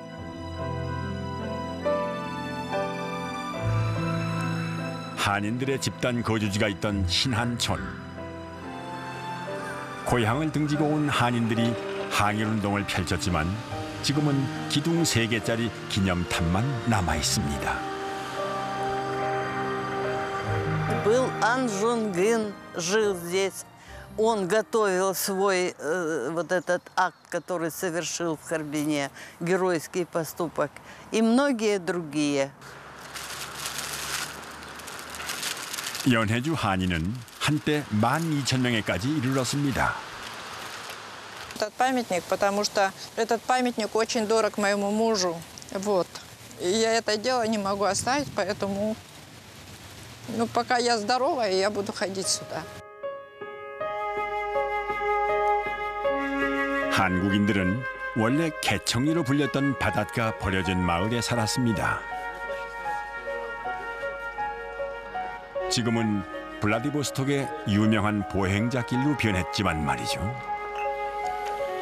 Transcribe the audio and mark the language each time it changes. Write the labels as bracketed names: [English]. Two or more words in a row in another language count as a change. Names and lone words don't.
[Korean] 한인들의 집단 거주지가 있던 신한촌. 고향을 등지고 온 한인들이 항일운동을 펼쳤지만 지금은 기둥 3개짜리 기념탑만 남아 있습니다. [Russian] Был Ан Жун Гын, жил здесь. Он готовил свой вот этот акт, который совершил в Харбине, геройский поступок, и многие другие. [Korean] 연해주 한인은 한때 12,000명에까지 이르렀습니다. [Russian] Этот памятник, потому что этот памятник очень дорог моему мужу. Вот. И я это дело не могу оставить, поэтому пока я здорова, я буду ходить сюда. [Korean] 한국인들은 원래 개청리로 불렸던 바닷가 버려진 마을에 살았습니다. 지금은 블라디보스톡의 유명한 보행자 길로 변했지만 말이죠.